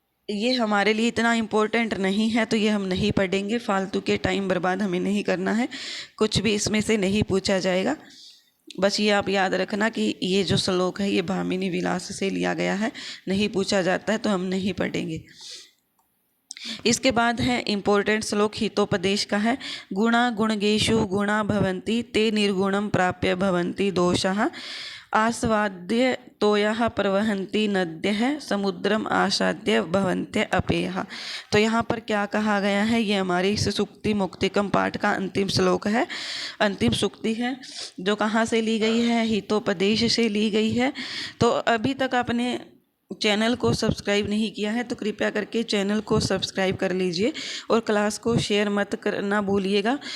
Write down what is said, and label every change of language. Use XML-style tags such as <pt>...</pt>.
<hi>ये हमारे लिए इतना इम्पोर्टेंट नहीं है तो ये हम नहीं पढ़ेंगे, फालतू के टाइम बर्बाद हमें नहीं करना है, कुछ भी इसमें से नहीं पूछा जाएगा। बस ये आप याद रखना कि ये जो श्लोक है ये भामिनी विलास से लिया गया है, नहीं पूछा जाता है तो हम नहीं पढ़ेंगे। इसके बाद है इम्पोर्टेंट श्लोक हितोपदेश का है।</hi> <sa>गुणा गुणगेषु गुणा भवन्ति ते निर्गुणं प्राप्य भवन्ति दोषाः आस्वाद्य तोयः प्रवहन्ति नद्यः समुद्रम आसाद्य भवन्त्य अपेयः।</sa> <hi>तो यहाँ पर क्या कहा गया है, ये हमारी इस सुक्ति मुक्तिकम पाठ का अंतिम श्लोक है, अंतिम सुक्ति है जो कहाँ से ली गई है, हितोपदेश से ली गई है। तो अभी तक आपने चैनल को सब्सक्राइब नहीं किया है तो कृपया करके चैनल को सब्सक्राइब कर लीजिए और क्लास को शेयर मत करना भूलिएगा।</hi>